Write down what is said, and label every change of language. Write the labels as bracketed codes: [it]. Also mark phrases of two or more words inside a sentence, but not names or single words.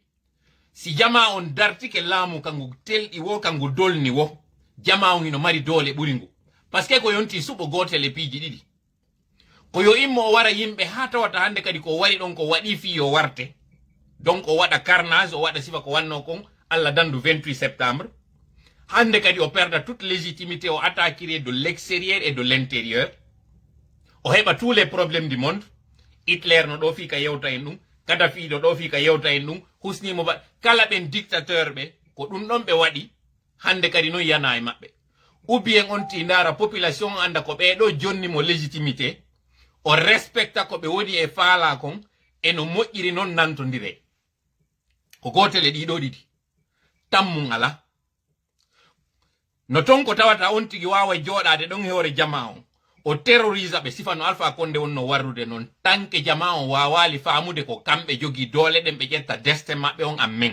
[ff] Si jama on darti ke laamu kangu telɗi wo kangu dolni wo, jama on ino mari dole ɓuri ngu. Paske ko yonti suɓo gotel e piiji ɗiɗi. Ko yo immo o wara yimɓe ha tawata hande kadi ko wari ɗon ko waɗi fi yo warte. Donc o waɗa carnage, o waɗa sifa ko wanno kon Allah dandu 28 septembre. Hande kadi o [fr] perda toute légitimité o attaquerait de l'extérieur et de l'intérieur. [ff] O heɓa [fr] tous les problèmes du monde. [ff] Hitler no ɗo fi ka yewta en ɗum. Kadhafi ɗo fi ka yewta en ɗum. Husni Mubarak kala ɓen dictateur ɓe ko ɗum ɗon ɓe waɗi hande kadi non yana e maɓɓe. [fr] Ou bien [ff] on tindara population anda ko ɓeɗo jonni mo légitimité o respecta ko ɓe woni e faala kon e no moƴƴiri non nantodire. Ko gotel e ɗiɗo ɗiɗi tammum ala. No ton ko tawata on tigi wawa joɗade ɗon e hoore jama on o terrorisa ɓe sifano Alpha Condé wonno warrude non tanke jama on wawali famude ko kamɓe jogi dole ɗen ɓe ƴetta destin maɓɓe on amen.